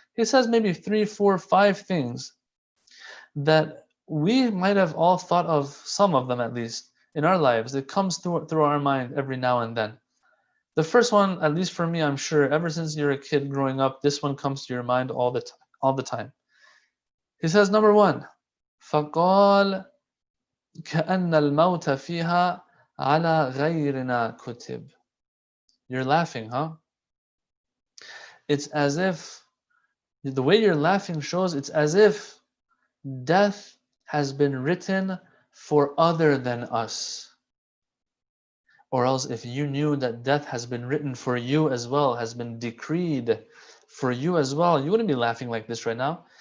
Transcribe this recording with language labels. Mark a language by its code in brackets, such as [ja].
[en] He says maybe 3, 4, 5 things that we might have all thought of, some of them at least, in our lives. It comes through our mind every now and then. The first one, at least for me, I'm sure, ever since you're a kid growing up, this one comes to your mind all the time. He says, number 1, [ar] فَقَالَ كَأَنَّ الْمَوْتَ فِيهَا عَلَى غَيْرِنَا كُتِبْ. [en] You're laughing, huh? It's as if, the way you're laughing shows it's as if death has been written for other than us. Or else if you knew that death has been written for you as well, has been decreed for you as well, you wouldn't be laughing like this right now.